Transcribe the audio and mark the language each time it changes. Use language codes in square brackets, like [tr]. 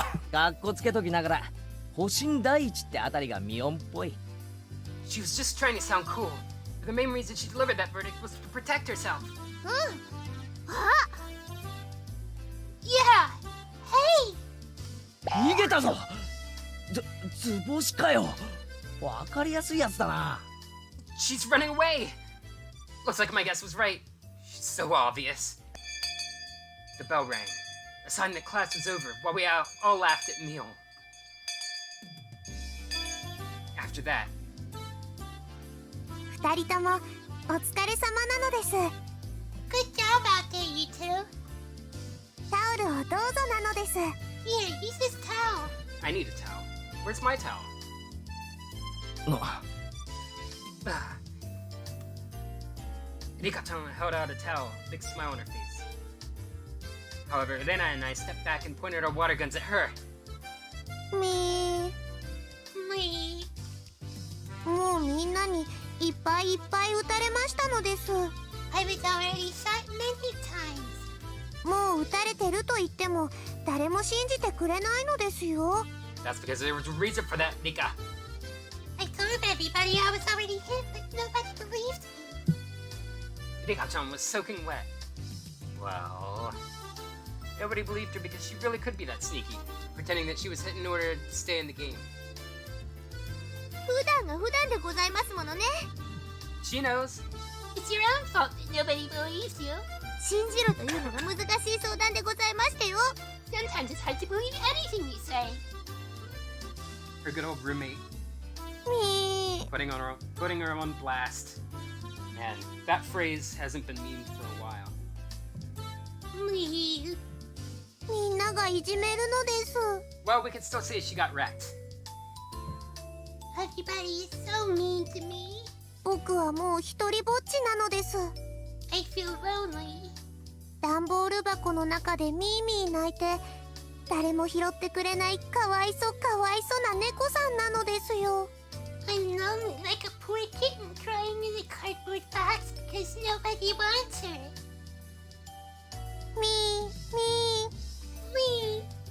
[ja] かっこつけときながら、保身第一ってあたりがミオンっぽい。 [en] She was just trying to sound cool. The main reason she delivered that verdict was to protect herself. [ja] うん。あ、 [en] Yeah! Hey! [ja] 逃げたぞ。図星かよ。わかりやすいやつだな。 [en] She's running away! Looks like my guess was right. She's so obvious. The bell rang, a sign that class was over while we all laughed at meal. After that, [ja] 二人ともお疲れ様なのです。 [en] Good job out there, you two. [ja] タオルをどうぞなのです。 [en] Here, use this towel. I need a towel. Where's my towel? Rika-chan held out a towel, a big smile on her face. However, Rena and I stepped back and pointed our water guns at her. み Me. [ja] ー、もうみんなにいっぱいいっぱい撃たれましたのです。 [en] I was already shot many times. [ja] もう撃たれてると言っても誰も信じてくれないのですよ。 [en] That's because there was a reason for that, Rika. I told everybody I was already hit, but nobody believed me. Rika-chan was soaking wet. Well, nobody believed her because she really could be that sneaky, pretending that she was hit in order to stay in the game. [ja] 普段が普段でございますものね。 [en] She knows. It's your own fault that nobody believes you. [ja] 信じろというのが難しい相談でございましたよ。 [en] Sometimes it's hard to believe anything you say. Her good old roommate みー、 putting her on blast. And that phrase hasn't been memed for a while. Me. [ja] みんながいじめるのです。 [en] Well, we can still say she got wrecked. Everybody is so mean to me. [ja] 僕はもう一人ぼっちなのです。 [en] I feel lonely. [ja] 段ボール箱の中でミーミー泣いて誰も拾ってくれないかわいそうな猫さんなのですよ。 [en] I'm lonely like a poor kitten crying in a cardboard box because nobody wants her. みーみ Me. Me.